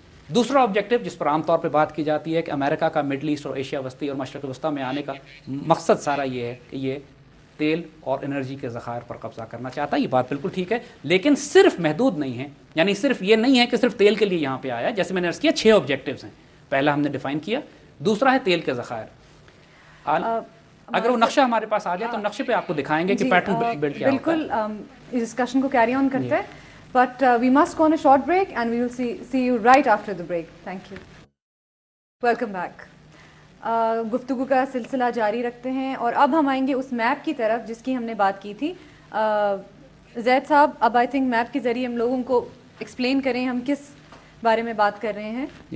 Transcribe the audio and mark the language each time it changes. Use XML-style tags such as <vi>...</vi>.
<ur>دوسرا آبجیکٹو جس پر عام طور پہ بات کی جاتی ہے کہ امریکہ کا مڈل ایسٹ اور ایشیا وسطی اور مشرق وسطیٰ میں آنے کا مقصد سارا یہ ہے کہ یہ تیل اور انرجی کے ذخائر پر قبضہ کرنا چاہتا ہے. یہ بات بالکل ٹھیک ہے, لیکن صرف محدود نہیں ہے. یعنی صرف یہ نہیں ہے کہ صرف تیل کے لیے یہاں پہ آیا. جیسے میں نے عرض کیا 6 آبجیکٹیوز ہیں. پہلا ہم نے ڈیفائن کیا, دوسرا ہے تیل کے ذخائر. اگر وہ نقشہ ہمارے پاس آ جائے تو نقشے پہ آپ کو دکھائیں گے کہ پیٹرن بلڈ کیا ہوتا ہے. بالکل, اس ڈسکشن کو کیری آن کرتے ہیں,</ur> <en>but we must go on a short break and we will see you right after the break. Thank you. Welcome back.</en> <ur>گفتگو کا سلسلہ جاری رکھتے ہیں اور اب ہم آئیں گے اس میپ کی طرف جس کی ہم نے بات کی تھی. زید صاحب, اب آئی تھنک میپ کے ذریعے ہم لوگوں کو ایکسپلین کریں ہم کس بارے میں بات کر رہے ہیں.</ur>